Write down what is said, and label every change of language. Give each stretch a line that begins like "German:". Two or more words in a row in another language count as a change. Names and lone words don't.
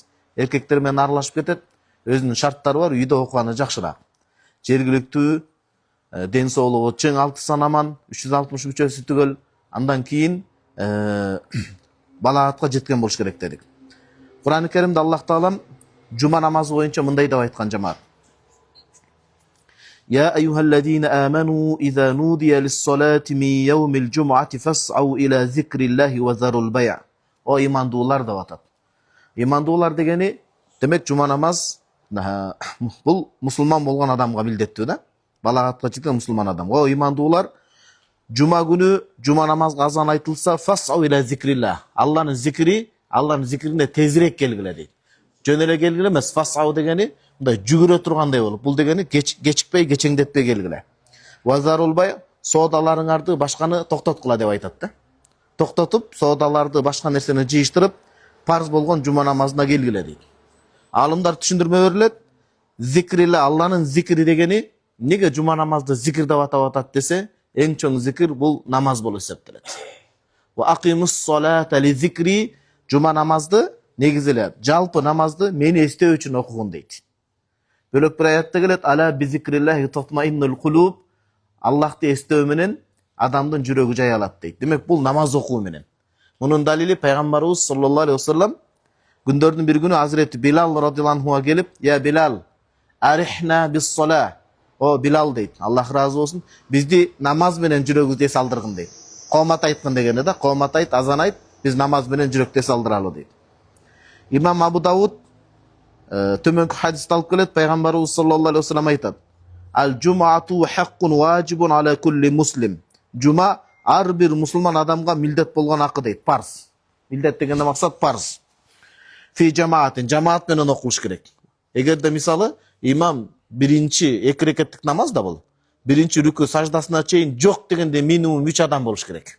Kyrgyz: Эркектер менен аралашып кетет. Өзүнүн шарттары бар, үйдө окуганы жакшыраак. Жергиликтүү, ден соолугу чың, 6 санаман, 360 мүчөсү түгөл, андан кийин балагатка жеткен болуш керек дедик. Кур'ан-ы Керимде Аллах Таалам жума намазы боюнча мындай деп айткан жамаат.
Arabic: يا أيها الذين آمنوا إذا نودي للصلاة من يوم الجمعة فاسعوا إلى ذكر الله وذروا البيع'.
Kyrgyz: О имандуулар деп атат. Имандуулар дегени демек жума намаз бул мусулман болгон адамга милдеттүү да. Балагатка жеткен мусулман адам. О имандуулар, жума күнү жума намазга азан айтылса
Arabic: فاسعوا إلى ذكر الله.
Kyrgyz: Алланын зикрине тезирээк келгиле дейт. Жөн эле келгиле эмес, фас'ау дегени мындай жүгүрө тургандай болуп, бул дегени кечикпей, кечеңдетпей келгиле.
Arabic: وذروا البيع',
Kyrgyz: соодаларыңарды башканы токтоткула деп айтат да. Токтотуп, соодаларды башка нерсени жыйыштырып, парз болгон жума намазына келгиле дейт. Алымдар түшүндүрмө берилет. Зикриле, Алланын зикри дегени, неге жума намазды зикир деп атат десе, эң чоң зикир бул намаз болуп эсептелет.
Arabic: وأقم الصلاة لذكري,
Kyrgyz: жума намазды негизи эле жалпы намазды мени эстөө үчүн окугун дейт. Бөлөк бир аятта келет,
Arabic: ألا بذكر الله تطمئن القلوب,
Kyrgyz: Аллахты эстөө менен адамдын жүрөгү жай алат дейт. Демек бул намаз окуу менен. Мунун далили пайгамбарыбыз
Arabic: صلى الله عليه وسلم
Kyrgyz: күндөрдүн бир күнү Азирети Билал
Arabic: رضي الله عنه
Kyrgyz: келип,
Arabic: "يا بلال أرحنا بالصلاة."
Kyrgyz: О Билал дейт, Аллах разы болсун, бизди намаз менен жүрөгүбүздү эс алдыргын дейт. Коомат айткан дегени да, коомат айт, азан айт, биз намаз менен жүрөктү эс алдыралы дейт. Имам Абу Дауд төмөнкү хадисти алып келет, пайгамбарыбыз
Arabic: صلى الله عليه وسلم
Kyrgyz: айтат:
Arabic: "الجمعة حق واجب على كل مسلم."
Kyrgyz: Жума ар бир мусулман адамга милдет болгон акы дейт, парз. Милдет дегенде максат парз.
Arabic: في جماعة,
Kyrgyz: жамаат менен окуш керек. Эгерде мисалы имам биринчи 2 рекеттик намаз да бул. Биринчи рүкү саждасына чейин жок дегенде минимум 3 адам болуш керек.